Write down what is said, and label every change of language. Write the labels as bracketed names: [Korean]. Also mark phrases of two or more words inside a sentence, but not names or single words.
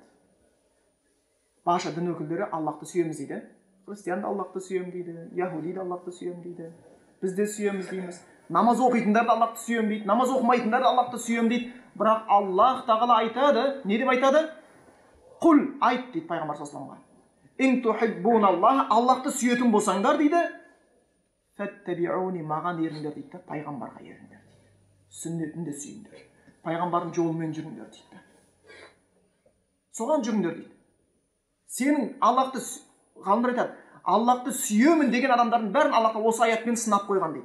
[Kazakh] Барша дін өкілдері Аллахты сүйеміз дейді. Христиан да Аллахты сүйем дейді, яһуди да Аллахты сүйем дейді. Біз де сүйеміз дейміз. Намаз оқитындар да Аллахты сүйем дейді, намаз оқымайтындар да Аллахты сүйем дейді. Бірақ Аллах тағала айтады, не деп айтады? Құл, айт дейді пайғамбар [Arabic] صلى الله عليه وسلم. [Kazakh] Аллахты сүйетін болсаңдар дейді, фаттабиуни, маған еріңдер дейді, пайғамбарға еріңдер дейді. Сүннетін де сүйіңдер. Пайғамбардың жолымен жүріңдер дейді. Соған жүріңдер дейді. Сенің Аллахты, ғалымдар айтады, Аллахты сүйемін деген адамдардың бәрін Аллах осы аятпен сынап қойған дейді.